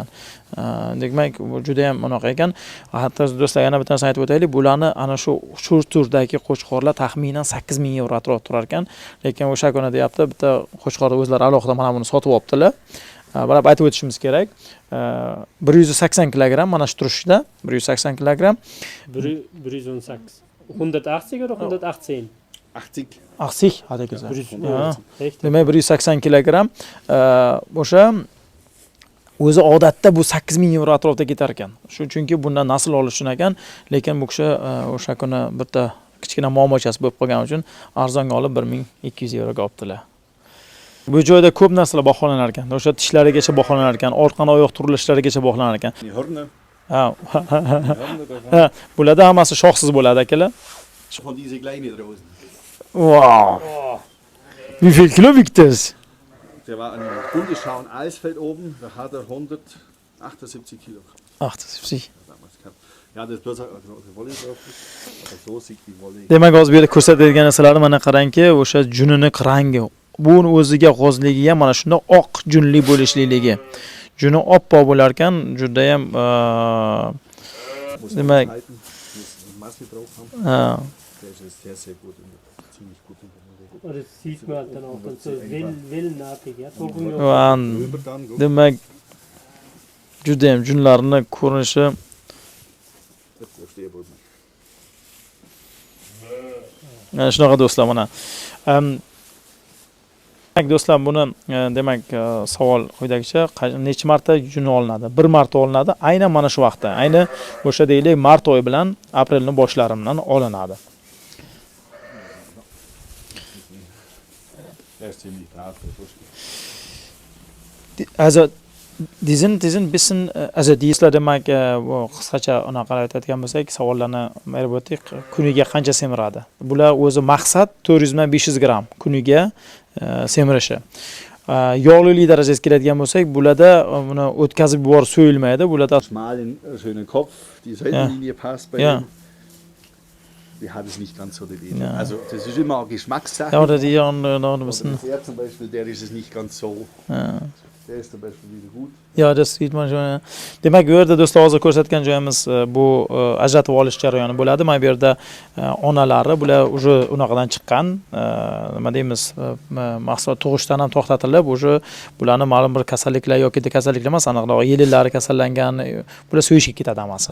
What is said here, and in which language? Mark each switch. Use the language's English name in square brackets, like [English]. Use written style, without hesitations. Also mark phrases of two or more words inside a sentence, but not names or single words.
[Uzbek] Demak, bu juda ham unaqa ekan. Hatto do'stlar yana bitta narsa aytib o'taylik, bularni ana shu turdagi qo'chqorlar taxminan 8000 yevro atrofida turar ekan. Lekin o'sha kuni deyapti, bitta qo'chqorni o'zlari alohida mana buni sotib olibdilar. Barab aytib o'tishimiz kerak. 180 kilogramm mana shu turishda, 180 kilogramm. [German] 118. 180 oder 118? 80. Hat er gesagt. Ja. Echt? [Uzbek] Demak 180 kilogramm. O'sha o'zi odatda bu 8000 yevro atrofida ketar ekan. Shu chunki bundan nasl olish uchun ekan, lekin bu kishi o'sha kuni bitta kichkina muammochasi bo'lib qolgani uchun arzonga olib 1200 yevroga olibdilar. Bu joyda ko'p narsalar baholanar ekan. O'sha tishlarigacha baholanar ekan, orqan oyoq turilishlarigacha baholanar ekan. Ha. Bularda hammasi shoxsiz bo'ladi akalar. [German] Von diese kleine draußen. Wow. Wie viel Kilo wiegt das? Der war an Bundeschau in Alsfeld oben, da hat er 178 Kilo 78. damals gehabt. Ja, das bloß also Wolle drauf ist, aber so sieht die Wolle. [Uzbek] Demak, hozir bu yerda ko'rsatadigan narsalarni mana qarangki, o'sha junining rangi, bu o'ziga xosligiga ham mana shunday oq junli bo'lishlikligi. Juni oppoq bo'lar ekan, juda ham demak, [German] Masse drauf haben. Der ist sehr gut und ziemlich gut in der Wolle. Das sieht man dann auch dann so wellenartig, ja. Rüber dann, guck. [Uzbek] demak, juda ham junlarning ko'rinishi [German] Das verstehe ich nicht. [Uzbek] mana shunaqa do'stlar mana. Do'stlar, buni demak savol quyidagicha, necha marta juni olinadi? 1 marta olinadi. Aynan mana shu vaqtda, ayni o'sha deylik mart oyi bilan aprelning boshlaridan olinadi. [German] Der ist ziemlich brav, der Bursche. Also diesen bisschen also [Uzbek] dieslar demak bu qisqacha unaqa aytadigan bo'lsak, savollarni berib o'tdik. Kuniga qancha semiradi? Bular o'zi maqsad 400 dan 500 gram kuniga semirishi. Yog'lilik darajasiga keladigan bo'lsak, bularda buni o'tkazib yuborib so'yilmaydi. Bularda [German] Schmalen, schönen Kopf, die Seitenlinie passt bei Ja. ihm. Die hat es nicht ganz so die Linie. Ja. Also das ist immer auch Geschmackssache. ja, oder die noch ein Oder bisschen. der zum Beispiel, der ist es nicht ganz so. Ja. Der ist zum Beispiel wieder gut. Ja, das sieht man schon. [Uzbek] Demak, bu yerda do'stlar hozir ko'rsatgan joyimiz bu ajratib olish jarayoni bo'ladi. Mana bu yerda onalari bular уже unaqadan chiqqan, nima deymiz, mahsulot tug'ishdan ham to'xtatilib, уже bularni ma'lum bir kasalliklar yoki kasalliklar emas, aniqroq yelillari kasallangan, bular so'yishga ketadi hammasi.